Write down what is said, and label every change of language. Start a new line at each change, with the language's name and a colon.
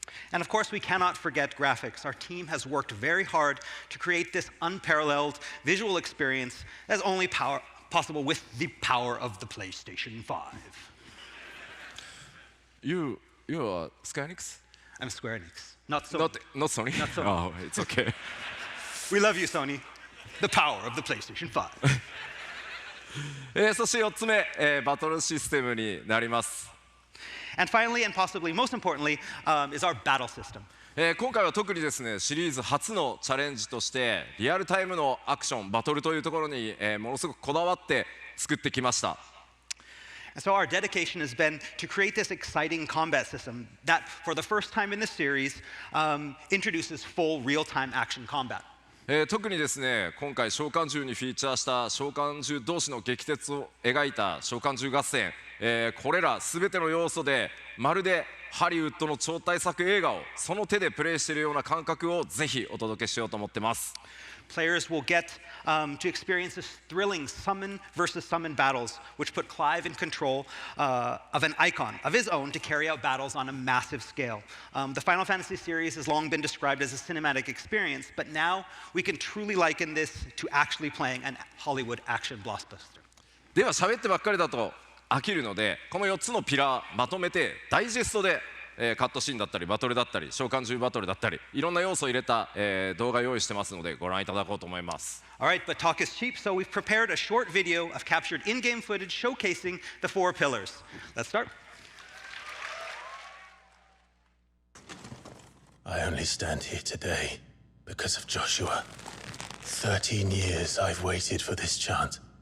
English: And of course, we cannot forget graphics. Our team has worked very hard to create this unparalleled visual experience that's only possible with the power of the PlayStation 5. You are Square Enix? I'm Square Enix. Not Sony. Not Sony? Not Sony. Oh, it's okay. We love you, Sony. The power of the PlayStation 5.
Japanese: そして4つ目、バトルシステムになります。
English: And finally, and possibly most importantly, is our battle system.
Japanese: 今回は特にですねシリーズ初のチャレンジとしてリアルタイムのアクションバトルというところに、ものすごくこだわって作ってきました。
English: And so our dedication has been to create this exciting combat system that, for the first time in this series, introduces full real-time action combat.
Japanese: 特にですね今回召喚獣にフィーチャーした召喚獣同士の激突を描いた召喚獣合戦、これら全ての要素でまるでハリウッドの超大作映画をその手でプレイしているような感覚をぜひお届けしようと思ってます。
English: Players will get to experience this thrilling summon versus summon battles, which put Clive in control of an icon of his own to carry out battles on a massive scale. The Final Fantasy series has long been described as a cinematic experience, but now we can truly liken this to actually playing an Hollywood action blockbuster.
Japanese: では喋ってばっかりだと飽きるのでこの4つのピラーまとめてダイジェストでカットシーンだったりバトルだったり召喚獣バトルだったりいろんな要素を入れた、動画用意してますのでご覧いただこうと思います。
English: Alright, but talk is cheap, so we've prepared a short video of captured in-game footage showcasing the 4 pillars. Let's start. I only stand here today because of Joshua. 13 years I've waited for this chance.